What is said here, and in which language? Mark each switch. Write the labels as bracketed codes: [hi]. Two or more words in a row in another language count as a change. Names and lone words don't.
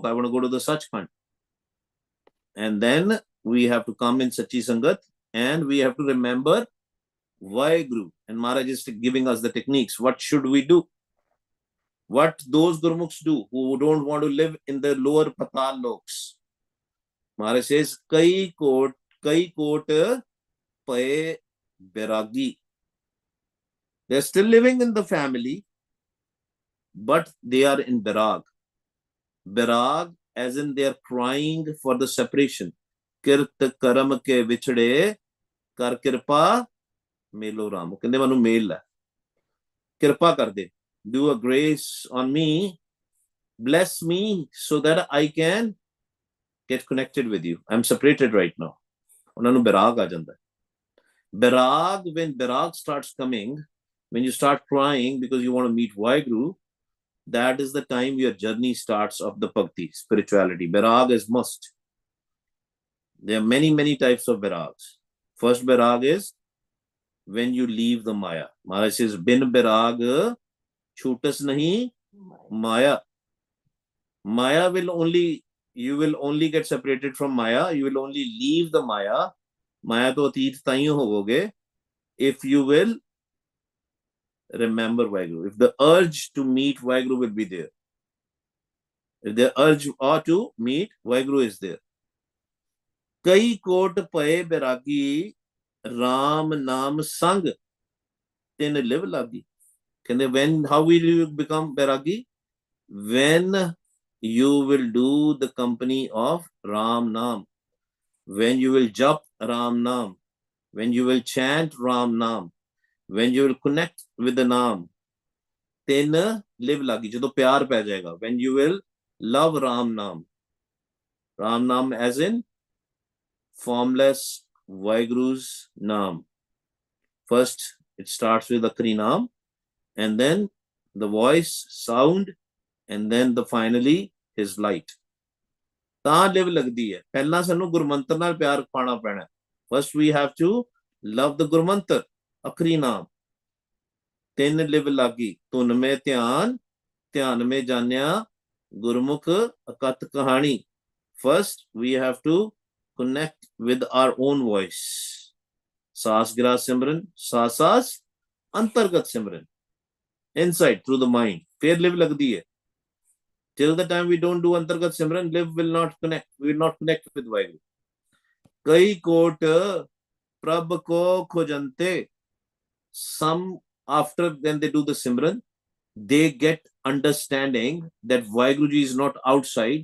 [en] I want to go to the Sachkhand. And then we have to come in [pa] ਸੱਚੀ ਸੰਗਤ [en] and we have to remember Vaheguru. And Maharaj is giving us the techniques. What should we do? What those Gurmukhs do who don't want to live in the lower patal loks. Maharaj says, [pa] ਕਈ ਕੋਟ ਪਾਏ ਬੈਰਾਗੀ. [en] They're still living in the family, but they are in berag. Berag, as in they are crying for the separation. [pa] ਕਿਰਤ ਕਰਮ ਕੇ ਵਿਛੜੇ ਕਰ ਕਿਰਪਾ ਮੇਲੋ ਰਾਮ. ਕਹਿੰਦੇ ਮੈਨੂੰ ਮੇਲ ਹੈ। ਕਿਰਪਾ ਕਰ ਦੇ. [en] Do a grace on me. Bless me so that I can get connected with you. I'm separated right now. [pa] ਉਹਨਾਂ ਨੂੰ berag ਆ ਜਾਂਦਾ ਹੈ. [en] Berag, when berag starts coming, when you start crying because you want to meet Vaheguru, that is the time your journey starts of the bhakti, spirituality. Berag is must. There are many, many types of berags. First berag is when you leave the Maya. Maharaj says, [pa] ਬਿਨ ਬੈਰਾਗ ਛੁਟਸ ਨਹੀ ਮਾਇਆ. [en] Maya will only, you will only get separated from Maya. You will only leave the Maya. [pa] ਮਾਇਆ ਤੋ ਅਤੀਤ ਤਾਂਹੀਓ ਹੋਗੇ [en] if you will remember Vaheguru. If the urge to meet Vaheguru will be there. If the urge or to meet, Vaheguru is there. [pa] ਕਈ ਕੋਟ ਪਾਏ ਬੈਰਾਗੀ ਰਾਮ ਨਾਮ ਸੰਗ ਤਿਨ ਲਿਵ ਲਾਗੀ. [en] When, how will you become beragi? When you will do the company of Ram Nam. When you will jap Ram Nam. When you will chant Ram Nam. When you will connect with the Nam. [pa] ਤਿਨ ਲਿਵ ਲਾਗੀ. ਜਦੋਂ ਪਿਆਰ ਪੈ ਜਾਏਗਾ. [en] When you will love Ram Nam. Ram Nam as in formless Vaheguru's Naam. First, it starts with [pa] ਅੱਖਰੀ ਨਾਮ, [en] and then the voice, sound, and then finally his light. [pa] ਤਾਂ ਲਿਵ ਲੱਗਦੀ ਹੈ. ਪਹਿਲਾਂ ਸਾਨੂੰ ਗੁਰਮੰਤਰ ਨਾਲ ਪਿਆਰ ਪਾਣਾ ਪੈਣਾ. [en] First we have to love the [pa] ਗੁਰਮੰਤਰ, ਅਖਰੀ ਨਾਮ. ਤਿੰਨ ਲਿਵ ਲਾਗੀ, ਧੁਨ ਮੇ ਧਿਆਨ, ਧਿਆਨ ਮੇ ਜਾਣਿਆ, ਗੁਰਮੁਖ ਅਕਤ ਕਹਾਣੀ. [en] First we have to connect with our own voice. [pa] ਸਾਸ ਗਿਰਾ ਸਿਮਰਨ, ਸਾਸ ਅੰਤਰਗਤ ਸਿਮਰਨ. [en] Inside, through the mind. [pa] ਫਿਰ ਲਿਵ ਲੱਗਦੀ ਹੈ. [en] Till the time we don't do [pa] ਅੰਤਰਗਤ ਸਿਮਰਨ, [en] live will not connect. We will not connect with Vaheguru. [pa] ਕਈ ਕੋਟ ਪ੍ਰਭ ਕੋ ਖੋਜੰਤੇ. [en] Some, after when they do the simran, they get understanding that Vaheguruji is not outside.